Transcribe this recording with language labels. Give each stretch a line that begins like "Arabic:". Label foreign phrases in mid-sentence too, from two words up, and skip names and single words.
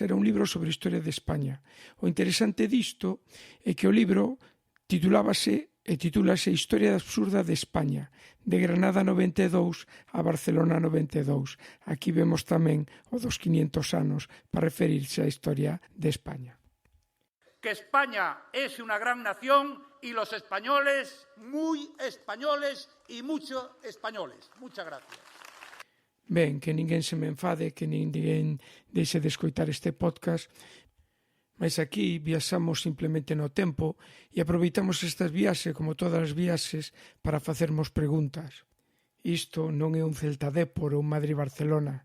Galician: Era un libro sobre a historia de España. O interesante disto é que o libro titúlase Historia absurda de España, de Granada 92 a Barcelona 92. Aquí vemos tamén o dos 500 anos para referirse á historia de España.
Spanish: Que España es una gran nación y los españoles, muy españoles y mucho españoles. Muchas gracias.
Galician: Ben, que ninguén se me enfade, que ninguén deixe de escoitar este podcast, mas aquí viaxamos simplemente no tempo e aproveitamos estas viaxes, como todas as viaxes, para facermos preguntas. Isto non é un Celta Dépor ou un Madrid-Barcelona.